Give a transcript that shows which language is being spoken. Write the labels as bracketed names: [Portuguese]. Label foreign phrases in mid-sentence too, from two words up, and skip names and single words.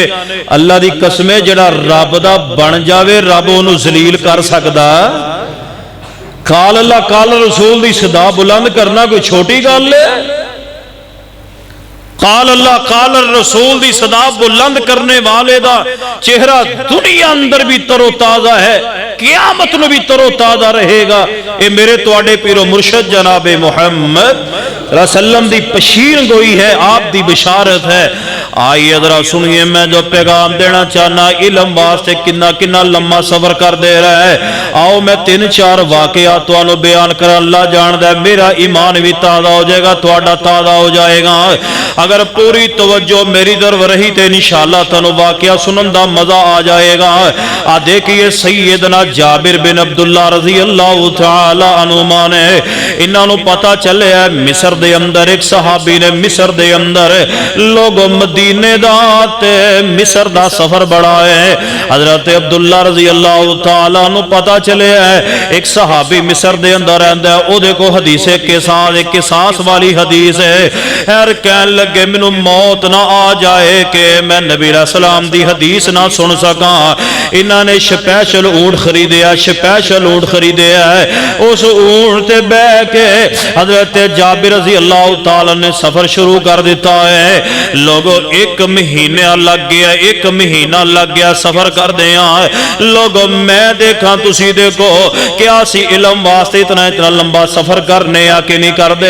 [Punjabi] اللہ دی قسمیں جڑا رب دا بن جاوے رب انہوں ذلیل کر سکدا؟ [Arabic] قال اللہ قال رسول [Punjabi] دی صدا بلند کرنا کوئی چھوٹی گل ہے؟ [Arabic] قال اللہ قال الرسول [Punjabi] دی صدا بلند کرنے والے دا چہرہ دنیا اندر بھی تر و تازہ ہے، [Urdu] قیامت میں بھی تر و تازہ رہے گا۔ [Punjabi] اے میرے تواڈے پیر و مرشد جناب محمد [Arabic] صلی اللہ علیہ وسلم [Punjabi] دی پشین گوئی ہے، آپ دی بشارت ہے۔ آئیے ذرا سنیے میں جو پیغام دینا چاہنا علم واسطے کنا لمبا سفر کر دے رہا ہے۔ آؤ میں 3-4 واقعات تانوں بیان کر، اللہ جاندا ہے میرا ایمان بھی تازہ ہو جائے گا، تواڈا تازہ ہو جائے گا۔ اگر پوری توجہ میری طرف رہی تے انشاءاللہ تانوں واقعہ سنن دا مزہ آ جائے گا۔ آ دیکھیے سیدنا جابر بن عبداللہ [Arabic] رضی اللہ تعالی عنہما [Punjabi] نے، انہاں نوں پتہ چلیا مصر دے اندر ایک صحابی نے مصر دے اندر لوگ مدینے دا تے مصر دا سفر بڑا ہے۔ حضرت عبداللہ [Arabic] رضی اللہ تعالی عنہ [Punjabi] پتہ چلیا ایک صحابی مصر دے اندر رہندا ہے، او دیکھو حدیث قصاص والی حدیث ہے۔ ہر کہن لگے مینوں موت نہ آ جائے کہ میں نبی [Arabic] علیہ السلام [Punjabi] دی حدیث نہ سن سکاں۔ انہاں نے سپیشل اونٹ خریدیا ہے، اس اونٹ تے بیٹھ کے حضرت جابر [Arabic] رضی اللہ تعالی [Punjabi] نے سفر شروع کر دیتا ہے۔ لوگوں 1 مہینہ لگ گیا سفر کر دیا۔ لوگوں میں دیکھاں تسی دیکھو کیا سی علم واسطے اتنا لمبا سفر کرنے آ کے نہیں کر دے۔